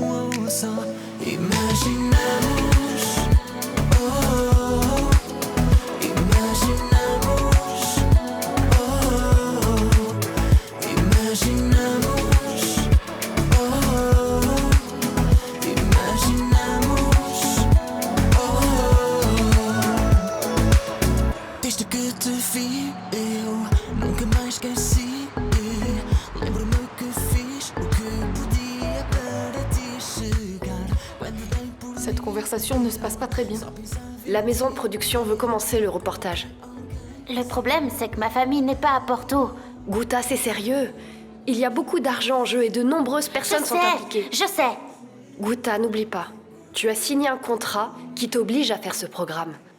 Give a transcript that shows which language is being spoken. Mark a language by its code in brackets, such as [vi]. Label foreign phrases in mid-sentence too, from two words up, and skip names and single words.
[pt] Oh, só imaginamos, oh, imaginamos, oh, imaginamos, oh, imaginamos, oh. Desde que te vi, eu nunca mais esqueci. Lembro-me que fiz o que podia para te chegar. Quando dei por [fr] Cette conversation ne se passe pas très bien. La maison de production veut commencer le reportage. Le problème, c'est que ma famille n'est pas à Porto. Guta, c'est sérieux. Il y a beaucoup d'argent en jeu et de nombreuses personnes sont impliquées. Je sais. Guta, n'oublie pas. Tu as signé un contrat qui t'oblige à faire ce programme.